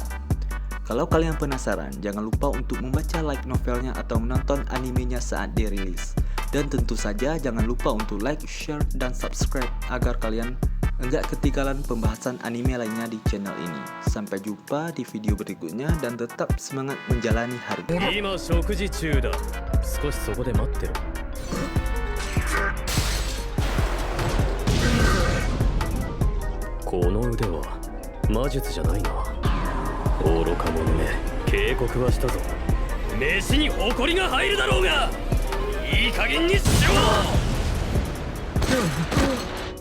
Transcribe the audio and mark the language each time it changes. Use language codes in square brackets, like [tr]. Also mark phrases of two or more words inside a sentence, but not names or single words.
[id] Kalau kalian penasaran, jangan lupa untuk membaca light novelnya atau menonton animenya saat dirilis. Dan tentu saja jangan lupa untuk like, share, dan subscribe agar kalian enggak ketinggalan pembahasan anime lainnya di channel ini. Sampai jumpa di video berikutnya dan tetap semangat menjalani hari. [ja] 今食事中だ少しそこで待ってろこの腕は魔術じゃないな愚か者め警告はしたぞ飯に誇りが入るだろうがいい加減にしろ